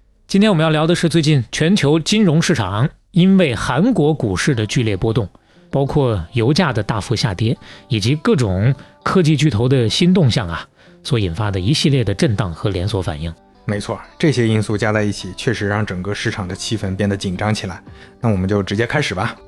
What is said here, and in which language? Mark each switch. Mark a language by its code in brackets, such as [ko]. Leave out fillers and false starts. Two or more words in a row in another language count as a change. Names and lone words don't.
[zh] 今天我们要聊的是最近全球金融市场因为韓國股市的劇烈波動，包括油價的大幅下跌，以及各種科技巨頭的新動向所引發的一系列的震盪和連鎖反應。沒錯，這些因素加在一起，確實讓整個市場的氣氛變得緊張起來。那我們就直接開始吧。